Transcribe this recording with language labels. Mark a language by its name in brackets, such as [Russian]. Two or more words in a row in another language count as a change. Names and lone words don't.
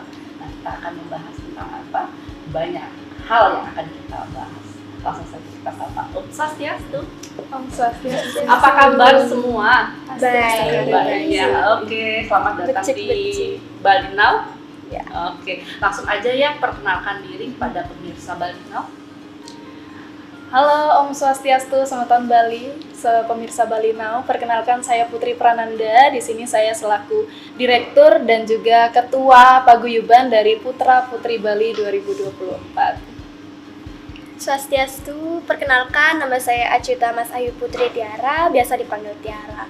[Indonesian] Nah, kita akan membahas tentang apa? Banyak hal yang akan kita bahas. Langsung saja kita sapa Om Swastiastu. Om Swastiastu. Apa kabar semua? Baik. Baik ya. Oke, selamat datang di Bali Now. Ya. Oke, langsung aja ya, perkenalkan diri kepada pemirsa Bali Now. Halo Om Swastiastu, selamat tahun Bali, pemirsa Bali Now. Perkenalkan, saya Putri Prananda. Di sini saya selaku Direktur dan juga Ketua Paguyuban dari Putra Putri Bali 2024. Swastiastu, perkenalkan, nama saya Acuta Mas Ayu Putri Tiara, biasa dipanggil Tiara.